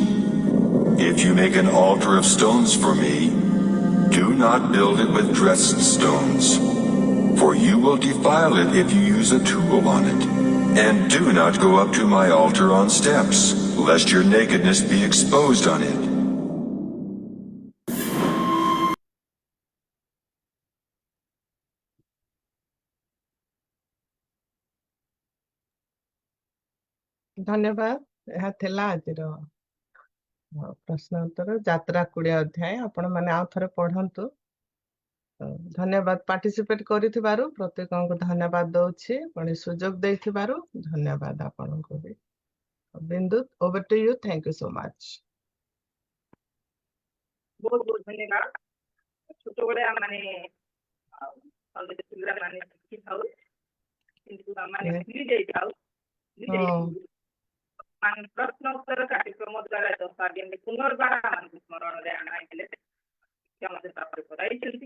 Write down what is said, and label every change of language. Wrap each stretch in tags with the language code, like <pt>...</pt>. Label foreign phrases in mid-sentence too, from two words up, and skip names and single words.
<en>If you make an altar of stones for me, do not build it with dressed stones, for you will defile it if you use a tool on it. And do not go up to my altar on steps, lest your nakedness be exposed on it.</en> <or>ଧନ୍ୟବାଦ। ଏହା ଥିଲା ଆଜିର ପ୍ରଶ୍ନ ଉତ୍ତର ଯାତ୍ରା 20 ଅଧ୍ୟାୟ। ଆପଣମାନେ ଆଉ ଥରେ ପଢନ୍ତୁ। ଧନ୍ୟବାଦ ପାର୍ଟିସିପେଟ କରିଥିବାରୁ ପ୍ରତ୍ୟେକଙ୍କୁ ଧନ୍ୟବାଦ ଦଉଛି। ପୁଣି ସୁଯୋଗ ଦେଇଥିବାରୁ ଧନ୍ୟବାଦ ଆପଣଙ୍କୁ ବି।</or> <en>ବିନ୍ଦୁ over to you. Thank you so much.</en> <or>ବହୁତ ବହୁତ ଧନ୍ୟବାଦ। ଛୋଟବେଳେ ଆମମାନେ ସନ୍ଦେଶ ପିଲା ମାନେ ଶିଖିଥାଉ, କିନ୍ତୁ ଆମମାନେ</or> <en>Yeah.</en> <or>ଭୁଲି ଯାଇଥାଉ। ହଁ। ପ୍ରଶ୍ନ ଉତ୍ତର କାର୍ଯ୍ୟକ୍ରମ ଦ୍ୱାରା ଦଶାଜ୍ଞାନ ପୁନର୍ବାର ଆମକୁ ସ୍ମରଣରେ ଆଣାଇଥିଲେ ଶିକ୍ଷା ମଧ୍ୟ ତାପରେ କରାଇଛନ୍ତି।</or>